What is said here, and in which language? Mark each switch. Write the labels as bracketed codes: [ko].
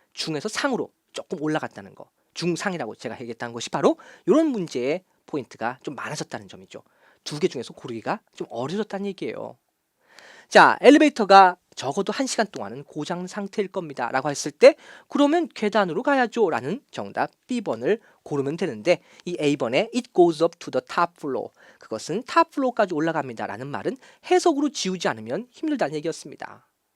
[ko] 중에서 상으로 조금 올라갔다는 거. 중상이라고 제가 얘기했다는 것이 바로 이런 문제의 포인트가 좀 많아졌다는 점이죠. 두 개 중에서 고르기가 좀 어려졌다는 얘기예요. 자, 엘리베이터가 적어도 1시간 동안은 고장 상태일 겁니다. 라고 했을 때 그러면 계단으로 가야죠. 라는 정답 B번을 고르면 되는데 이 A번에 [en] It goes up to the top floor. [ko] 그것은 top floor까지 올라갑니다. 라는 말은 해석으로 지우지 않으면 힘들다는 얘기였습니다.